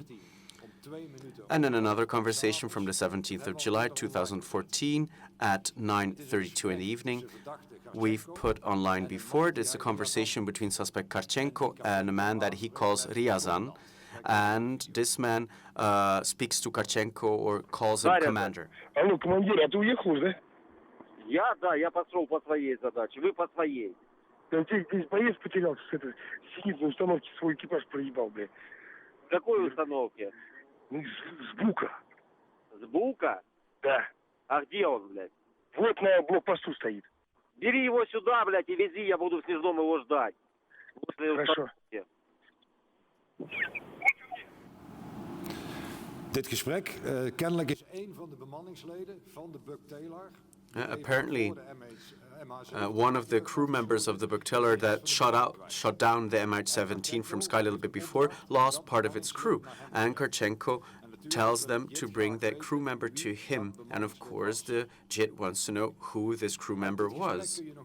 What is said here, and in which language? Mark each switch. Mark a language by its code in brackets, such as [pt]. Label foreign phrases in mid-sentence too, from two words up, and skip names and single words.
[en] And in another conversation from the 17th of July 2014 at 9:32 in the evening, we've put online before. It's a conversation between suspect Karchenko and a man that he calls Ryazan. And this man speaks to Karchenko or calls him commander. [ru] Алло, командир, а ты уехал уже, да? Да, я пошел по своей задаче, вы по своей. Да ты здесь боец потерялся, сидит на установке, свой экипаж проебал, блядь. В какой установке? Ну, с Бука. С Бука? Да. А где он, блядь? Вот на блокпосту стоит. Бери его сюда, блядь, и вези, я буду в Снежном его ждать. После Хорошо. установки. [nl] Dit gesprek, kennelijk is een van de bemanningsleden van de Buktalar. [en] Apparently, one of the crew members of the Buktalar that shot down the MH17 from Sky a little bit before lost part of its crew, and Karchenko tells them to bring that crew member to him. And of course, the JIT wants to know who this crew member was.